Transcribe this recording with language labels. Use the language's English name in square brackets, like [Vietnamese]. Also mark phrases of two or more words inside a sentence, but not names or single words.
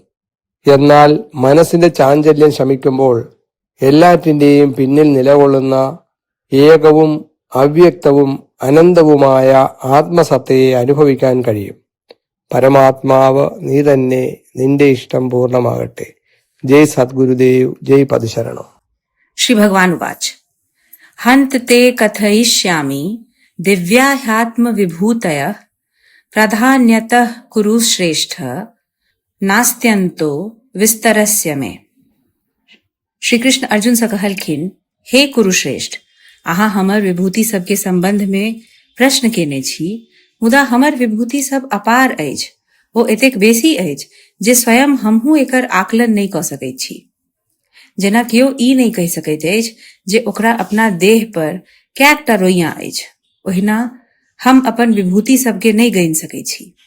[Malayalam] എന്നാൽ മനസ്സിന്റെ ചാഞ്ചല്യം ശമിക്കുമ്പോൾ എല്ലാറ്റിന്റെയും പിന്നിൽ നിലകൊള്ളുന്ന ഏകവും അവ്യക്തവും അനന്തവുമായ ആത്മസത്തയെ അനുഭവിക്കാൻ കഴിയും. പരമാത്മാവ് നീ തന്നെ, നിന്റെ ഇഷ്ടം പൂർണ്ണമാകട്ടെ. [Sanskrit] जय सद्गुरुदेव, जय पदशरणम. श्री भगवान उवाच हन्त ते कथयिष्यामि दिव्याह्यात्म विभूतयः प्राधान्यतः कुरु श्रेष्ठ नास्त्यन्तो विस्तरस्य मे. [Maithili] श्री कृष्ण अर्जुन से कहलखिन, हे कुरुश्रेष्ठ, अहाँ हमर विभूति सबके संबंध में प्रश्न केने छी, मुदा हमर विभूति सब अपार अछि, ओ एतेक बेसी अछि जे स्वयं हमहू एकर आकलन नहीं क सकैत छी. जेना केओ ई नहीं कहि सकैत अछि जे ओकरा अपना देह पर कैकटा रोइयां अछि, ओहिना हम अपन विभूति सबके नहीं गनि सकैत छी.